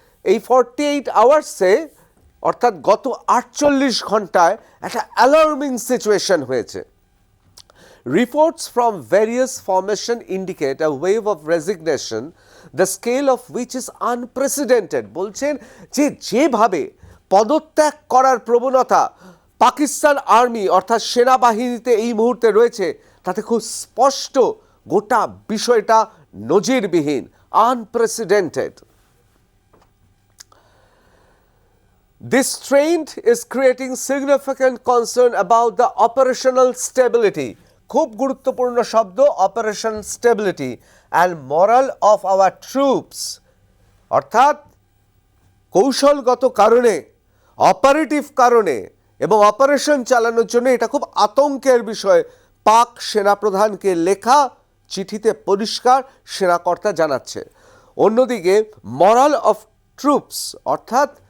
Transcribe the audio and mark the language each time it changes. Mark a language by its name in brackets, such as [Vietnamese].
[Bangla] এই 48 আওয়ার্সে অর্থাৎ গত 48 ঘন্টায় একটা অ্যালার্মিং সিচুয়েশন হয়েছে। [English] Reports from various formations indicate a wave of resignation, the scale of which is unprecedented. [Bangla] বলছেন যেভাবে পদত্যাগ করার প্রবণতা পাকিস্তান আর্মি অর্থাৎ সেনাবাহিনীতে এই মুহূর্তে রয়েছে, তাতে খুব স্পষ্ট গোটা বিষয়টা নজিরবিহীন, unprecedented. [English] This trend is creating significant concern about the operational stability. [Bangla] খুব গুরুত্বপূর্ণ শব্দ, [English] Operation stability, and moral of our troops. [Bangla] অর্থাৎ কৌশলগত কারণে, অপারেটিভ কারণে এবং অপারেশন চালানোর জন্য এটা খুব আতঙ্কের বিষয়। পাক সেনাপ্রধানকে লেখা চিঠিতে পরিষ্কার সেনাকর্তা জানাচ্ছে। অন্যদিকে মরাল অফ ট্রুপস অর্থাৎ